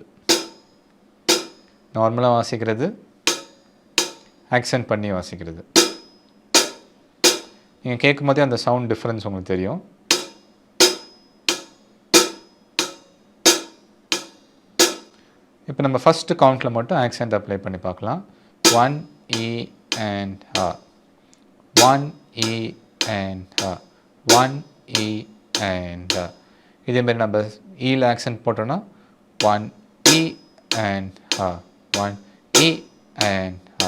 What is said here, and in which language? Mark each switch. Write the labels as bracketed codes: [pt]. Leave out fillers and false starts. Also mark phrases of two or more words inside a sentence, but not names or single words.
[ta] நார்மலாக வாசிக்கிறது, ஆக்சென்ட் பண்ணி வாசிக்கிறது. நீங்கள் கேட்கும் போதே அந்த [en] sound difference [ta] உங்களுக்கு தெரியும். இப்போ நம்ம ஃபஸ்ட்டு கவுண்டில் மட்டும் [en] accent apply [ta] பண்ணி பார்க்கலாம். [en] 1 E and A, 1 E and A, 1 E and A. [ta] இதேமாரி நம்ம ஈல ஆக்சென்ட் போட்டோன்னா [en] 1 E and A, 1 E and A.